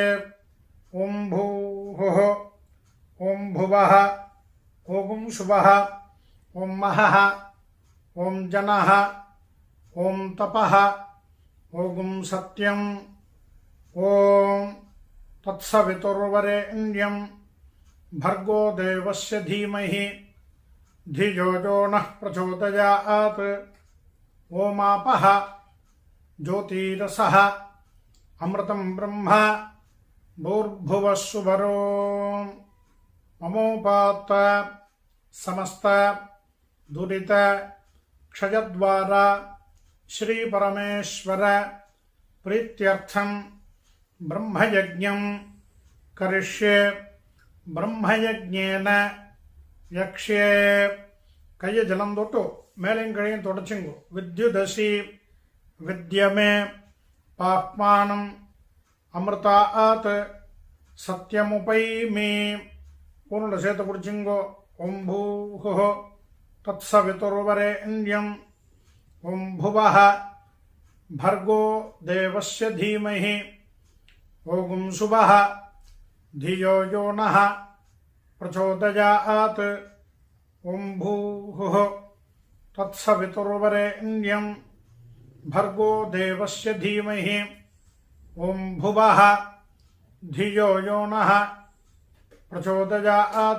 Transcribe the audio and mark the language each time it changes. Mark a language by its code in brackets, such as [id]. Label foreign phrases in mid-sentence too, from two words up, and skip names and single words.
[sa] ॐ भूः ॐ भुवः ॐ सुवः ॐ महः ॐ जनः ॐ तपः ॐ सत्यम् ॐ तत्सवितुर्वरेण्यम् भर्गो देवस्य धीमहि धियो यो नः प्रचोदयात्. ओमापः ज्योतिरसः अमृतं ब्रह्म भूर्भुवः सुवरो. ममोपात्त समस्त दुरित क्षयद्वारा श्री परमेश्वर प्रीत्यर्थं ब्रह्मयज्ञं करिष्ये. ब्रह्मयज्ञेन यक्ष्ये. [ta] கையை ஜலம் தொட்டு மேலையும் கழையும் தொடச்சுங்கோ. [sa] विद्युदसि विद्य मे पाप्मानम् अमृतात् सत्यमुपैमि. [ta] பூர்ண சேர்த்து பிடிச்சிங்கோ. [sa] ॐ भूः तत्सवितुर्वरेण्यम् ॐ भुवः भर्गो देवस्य धीमहि ओम सुबह धियो यो नः प्रचोदयात्. ओम भूः तत्सवितुर्वरेण्यं भर्गो देवस्य धीमहि ओम भुवः धियो यो नः प्रचोदयात्.